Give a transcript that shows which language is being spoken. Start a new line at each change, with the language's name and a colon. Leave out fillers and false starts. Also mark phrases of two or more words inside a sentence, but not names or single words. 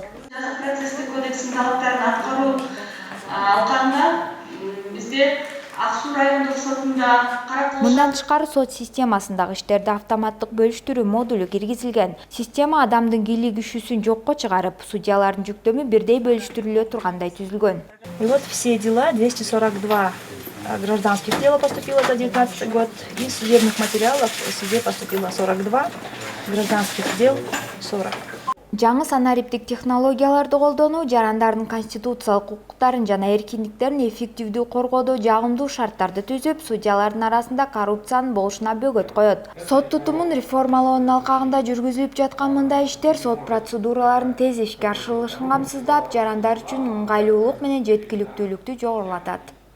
Kyrgyz: Процесстик кодексинин талаптарын аткаруу алкагында бизде Ак Суу райондук сотунда Мындан тышкары сот системасындагы иштерди автоматтык бөлүштүрүү модулу киргизилген. Система адамдын кийлик күшүсүн жокко чыгарып, судьялардын жүктөмү бирдей бөлүштүрүлө тургандай түзүлгөн.
Russian: И вот все дела, 242 гражданских дела поступило за 2019 год, и судебных материалов в суде поступило 42, гражданских дел 40.
Kyrgyz: Жаңы санариптик технологияларды колдонуу жарандардын конституциялык укуктарын жана эркиндиктерин эффективдүү коргоодо жагымдуу шарттарды түзүп, судьялардын арасында коррупциянын болушуна бөгөт коет. Сот тутумун реформалоонун алкагында жүргүзүлүп жаткан мындай иштер сот процедураларын тез ишке ашырылышын камсыздап, жарандар үчүн ыңгайлуулук менен жеткиликтүүлүктү жогорулатат.